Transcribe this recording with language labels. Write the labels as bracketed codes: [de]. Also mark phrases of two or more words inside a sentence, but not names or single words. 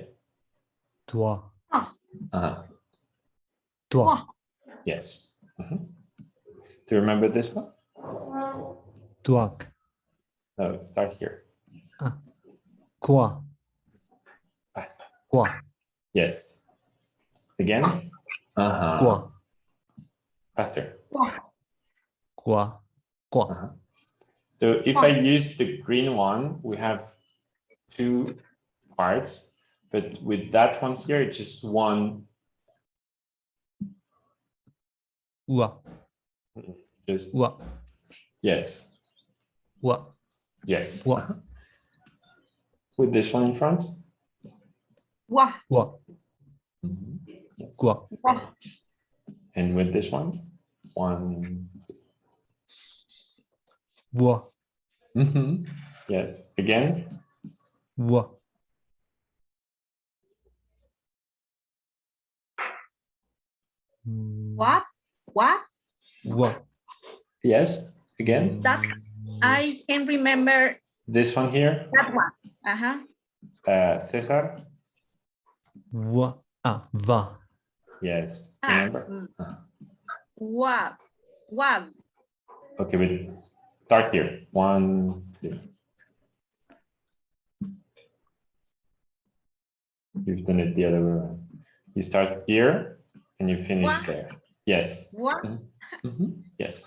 [en] Toi. Toi. Wah. Yes. Do you remember this one? Toi. No, start here. Quoi. Quoi. Yes. Again? Quoi. Faster. Quoi. Quoi. So if I use the green one, we have 2 parts, but with that one here, it's just one. Wa. Just Wa. yes. Wa. Yes. Wa. Uh-huh. With this one in front. Wa. Wa. Mhm. Yes. Wa. Wa. And with this one. One. Wa. Mhm. Yes. Again. Wa. What? What? Wa. Yes. Again. That I can remember This one here. that one. Uh-huh. Cesar. Wa. Ah, va. Yes. Ah, Remember. mm. Wa. Wa. Okay, but start here. One, two. You've done it the other way around. You start here and you finish Wa. there. Yes. Wa. Mhm. Yes.